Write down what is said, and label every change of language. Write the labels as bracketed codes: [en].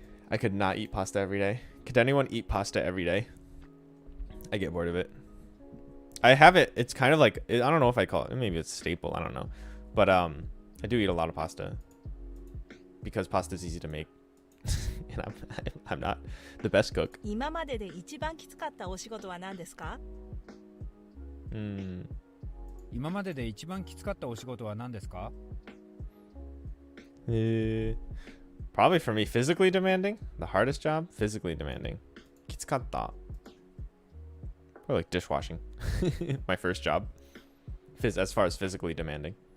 [en] I could not eat pasta every day. Could anyone eat pasta every day? I get bored of it. I have it. It's kind of like, I don't know if I call it, maybe it's a staple. I don't know. But I do eat a lot of pasta because pasta is easy to make. And I'm not the best cook. [ja] 今までで一番きつかったお仕事は何ですか? Hmm. 今までで一番きつかったお仕事は何ですか？ [en] Probably for me, physically demanding. The hardest job, physically demanding. Kitsukatta. Or like dishwashing. My first job. As far as physically demanding.